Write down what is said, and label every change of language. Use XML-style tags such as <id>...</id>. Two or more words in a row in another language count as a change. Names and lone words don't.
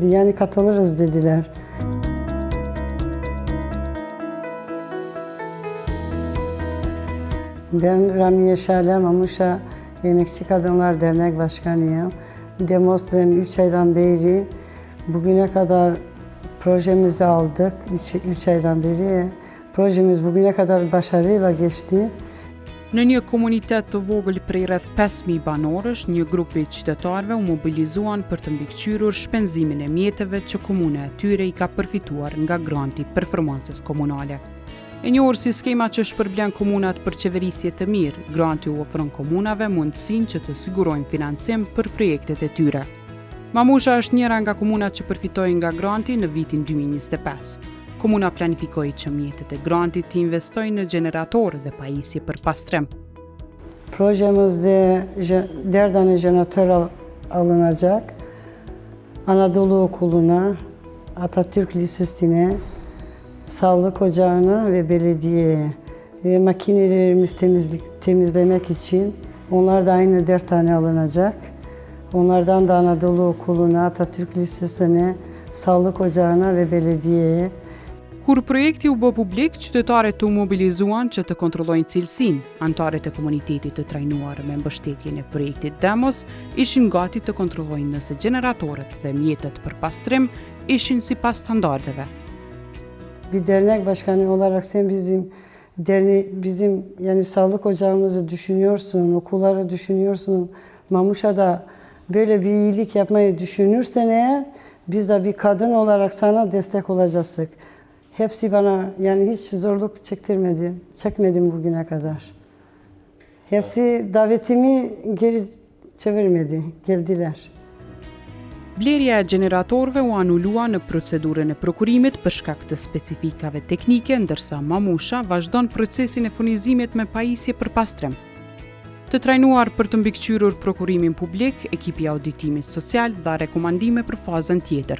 <tr>Yani katılırız dediler. Ben Ramiye Şale Mamuşa Emekçi Kadınlar Dernek Başkanıyım. Demos'tan 3 aydan beri bugüne kadar projemizi aldık. 3 aydan beri projemiz bugüne kadar başarıyla geçti.</tr> <sq>Në një komunitet të vogël prej rreth 5.000 banorësh, një grup i qytetarëve u mobilizuan për të mbikëqyrur shpenzimin e mjeteve që komuna e tyre i ka përfituar nga granti performancës komunale. E njohur si skema që shpërblen komunat për qeverisje të mirë, granti u ofron komunave mundësinë që të sigurojnë financim për projektet e tyre. Mamusha është njëra nga komunat që përfitojnë nga granti në vitin 2025. Komuna planifikoi që mjetet e grantit të investojnë në gjeneratorë dhe pajisje për pastrim.</sq> <tr>Projemizde 4 tane jeneratör alınacak. Anadolu Okulu'na, Atatürk Lisesi'ne, Sağlık Ocağı'na ve belediyeye. Makinelerimiz temizlemek için onlar da aynı 4 tane alınacak. Onlardan da Anadolu Okulu'na, Atatürk Lisesi'ne, Sağlık Ocağı'na ve belediyeye.</tr> <sq>Kur projekti u bë publik, qytetarët u mobilizuan që të kontrollojnë cilësinë. Anëtarët e komunitetit të trajnuar me mbështetjen e projektit Demos ishin gati të kontrollojnë nëse gjeneratorët dhe mjetet për pastrim ishin sipas standardeve.</sq> <tr>Bir dernek başkanı olarak sen bizim yani sağlık ocağımızı düşünüyorsun, okulları düşünüyorsun. Mamuşa'da böyle bir iyilik yapmayı düşünürsen eğer biz de bir kadın olarak sana destek olacağız. Hepsi bana yani hiç zorluk çekmedim bugüne kadar. Hepsi davetimi geri çevirmedi, geldiler.</tr> <sq>Blerja e gjeneratorëve u anulua në procedurën e prokurimit për shkak të specifikave teknike, ndërsa Mamusha vazhdon procesin e furnizimit me pajisje për pastrim. Të trajnuar për të mbikëqyrur prokurimin publik, ekipi i auditimit social dha rekomandime për fazën tjetër.</sq>